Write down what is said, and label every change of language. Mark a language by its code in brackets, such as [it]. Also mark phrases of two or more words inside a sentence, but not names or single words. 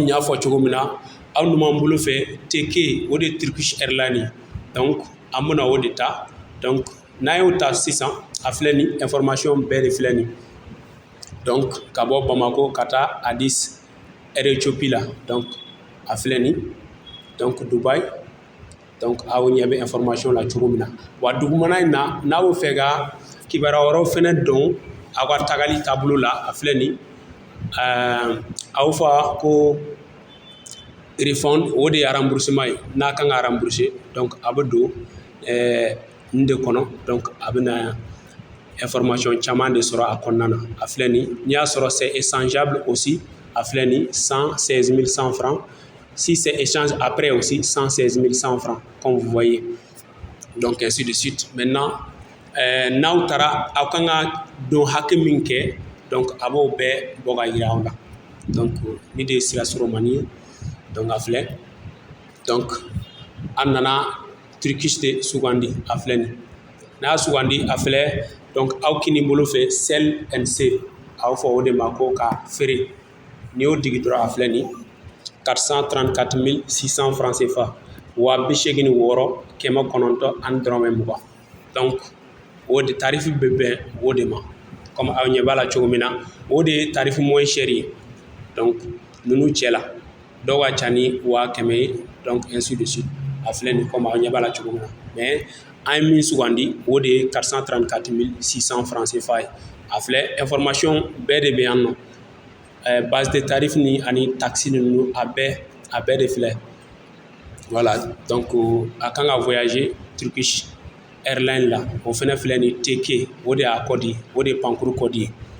[bm] n y'a fɔ cogo min na aw numan bolo fɛ TK o de ye Turkish Airlines donc an bɛna o de ta donc n'an y'o ta sisan a filɛ nin information bɛɛ de filɛ nin donc ka bɔ Bamako ka taa Addis Air Ethiopie la donc a filɛ nin donc Dubaï donc aw ɲɛ bɛ information la cogo min na wa dugumana in na n'a bɛ fɛ ka kibaruya wɛrɛw fɛnɛ dɔn aw ka tagali taabolo la a filɛ nin aw fɔ ko refund o de ye remboursement ye n'a kan ka rembourser donc a bɛ don nin de kɔnɔ donc a bɛna information caman de sɔrɔ a kɔnɔna na a filɛ nin n'i y'a sɔrɔ [fr] c'est échangeable aussi [bm] a filɛ nin 116 100 francs [fr] si c'est échange après aussi 116 100 francs comme vous voyez donc ainsi de suite maintenant [bm] n'aw taara aw kan ka don hakɛ min kɛ donc a b'o bɛɛ bɔ ka yira aw la donc ni de ye sira soromani ye donc a filɛ donc an nana Turkish de sugandi a filɛ nin n'a y'a sugandi a filɛ donc aw kini bolo fɛ [en] sel and save [bm] a bɛ fɔ o de ma ko ka feere n'i y'o digi dɔrɔn a filɛ nin 434 600 francs CFA 20,690 donc o de tarif bɛ bɛn o de ma comme aw ɲɛ b'a la cogo min na o de ye [fr] tarif moins cher [bm] ye donc ninnu cɛ la dɔw ka ca ni 100,000 ye [fr] donc ainsi de suite [bm] a filɛ nin comme aw ɲɛ b'a la cogo min na mais an ye min sugandi o de ye 434 francs CFA ye a filɛ information bɛɛ de bɛ yan nɔ [fr] base de tarif [bm] ni ani taxe ninnu a bɛɛ de filɛ [fr] voilà donc [bm] a kan ka voyager Turkish Airlines la o fɛnɛ filɛ nin TK o de y'a code ye o de ye pankuru code ye